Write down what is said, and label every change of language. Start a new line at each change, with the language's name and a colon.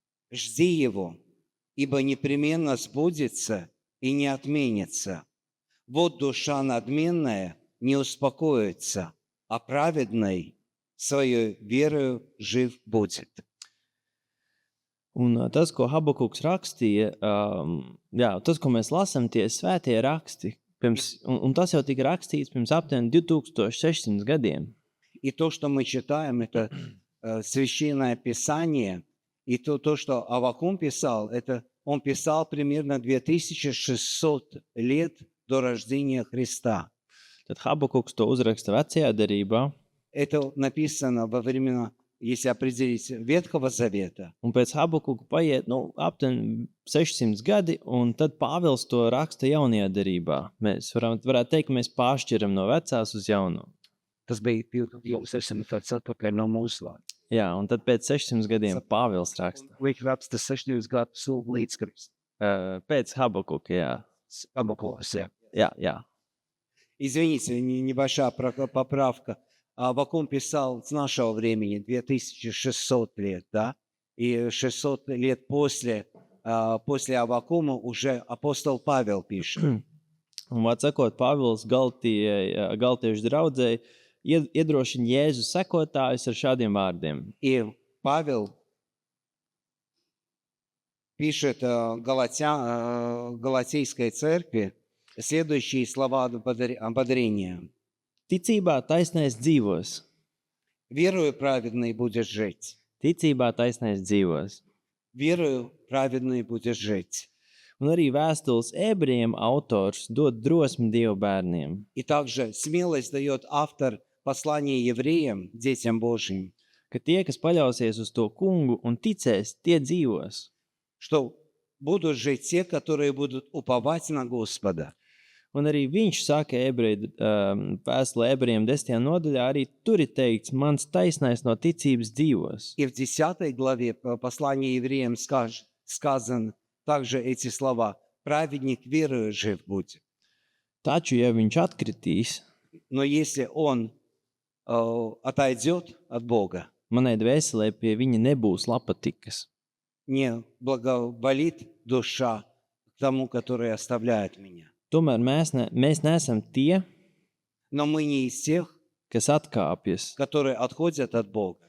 Russian: Жди его, ибо непременно сбудется и не отменится. Вот душа надменная не успокоится, а праведный своей верою жив будет.
Latvian: Un tas, ko Habakuks rakstīja, tas, ko mēs lasām, tie svētie raksti, un tas jau tika rakstīts pirms aptuveni 2600 gadiem.
Russian: И то, что мы читаем, это священное Писание, и то, что Аввакум писал, это он писал примерно 2600 лет до рождения Христа.
Latvian: Tad Habakuks to uzraksta vecajā derībā.
Russian: Это написано во времена, если определить, Ветхого Завета.
Latvian: Un pēc Habakuka paiet aptuveni 600 gadi, un tad Pāvils to raksta jaunajā derībā. Mēs varētu teikt, ka mēs pāršķiram no vecās uz jauno. Tas bija 600 atpakaļ no mūsu vārda. Jā, un tad pēc 600 gadiem Pāvils raksta. Viņš raksta 600 gadus līdz Kristum. Pēc Habakuka, jā. Habakuks, jā. Jā.
Russian: Извините, небольшая поправка. Аввакум писал с нашего времени 2600 лет, да? И 600 лет после Аввакума уже апостол Павел пишет.
Latvian: Un vārds sakot, Pāvils Galtiešu draudzei iedrošina Jēzu sekotājus ar šādiem vārdiem.
Russian: И Павел пишет Галатейской церкви следующие слова ободрения.
Latvian: Ticībā taisnais dzīvos.
Russian: Верою праведный будешь жить.
Latvian: Ticībā taisnais dzīvos.
Russian: Верою праведный будешь жить.
Latvian: Un arī vēstules ebrejiem autors dod drosmi Dieva bērniem.
Russian: И также смелость дает автор послания евреям, детям Божьим.
Latvian: Ka tie, kas paļausies uz to kungu un ticēs, tie dzīvos.
Russian: Что будут жить те, которые будут уповать на Господа.
Latvian: Un arī viņš saka vēstulē ebrejiem 10. nodaļā, arī tur ir teikts, mans taisnais no ticības dzīvos.
Russian: И в 10 главе послания евреям сказано также эти слова. Праведник верою жив будет.
Latvian: Taču, ja viņš atkritīs,
Russian: но если он отойдет от Бога,
Latvian: manai dvēselē pie viņa nebūs lapatikas.
Russian: не благоволит душа тому, который оставляет меня.
Latvian: Tomēr mēs neesam tie,
Russian: Но мы не из тех,
Latvian: kas atkāpjas,
Russian: которые отходят от Бога,